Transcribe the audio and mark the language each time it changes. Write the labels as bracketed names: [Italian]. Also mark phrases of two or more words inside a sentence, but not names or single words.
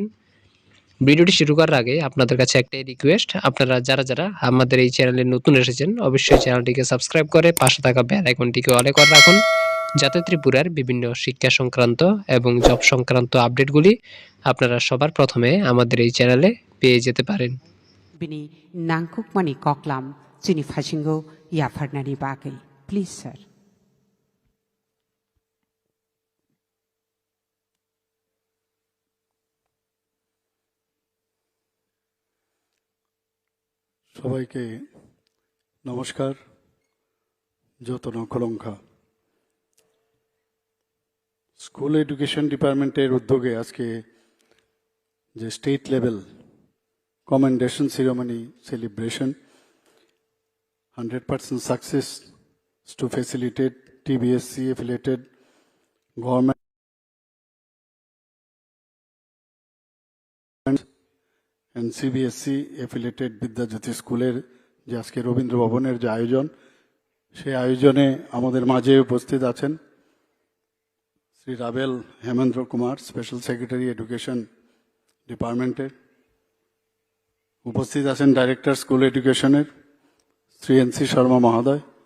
[Bangla] ভিডিওটি শুরু করার আগে আপনাদের কাছে একটাই রিকোয়েস্ট, আপনারা যারা আমাদের এই চ্যানেলে নতুন এসেছেন অবশ্যই চ্যানেলটিকে সাবস্ক্রাইব করে পাশে থাকা [English] bell icon [Bangla] অলে করে রাখুন, যাতে ত্রিপুরার বিভিন্ন শিক্ষা সংক্রান্ত এবং জব সংক্রান্ত আপডেটগুলি আপনারা সবার প্রথমে আমাদের এই চ্যানেলে পেয়ে যেতে পারেন। [Kok Borok] Bini nangkukmani koklam chini phasingo yafarnani bagai. [English] Please, sir. [Bangla] সবাইকে নমস্কার। যতন কলঙ্কা [English] school education department [Bangla] উদ্যোগে আজকে যে [English] state level commendation ceremony celebration 100% success to facilitate TBSC affiliated government and CBSC affiliated [Bangla] বিদ্যাজ্যোতি স্কুলের যে আজকে রবীন্দ্র ভবনের যে আয়োজন, সেই আয়োজনে আমাদের মাঝে উপস্থিত আছেন শ্রী রাবেল হেমেন্দ্র কুমার, [English] special secretary education department. [Bangla] উপস্থিত আছেন [English] director school education [Bangla] শ্রী এনসি শর্মা মহোদয়।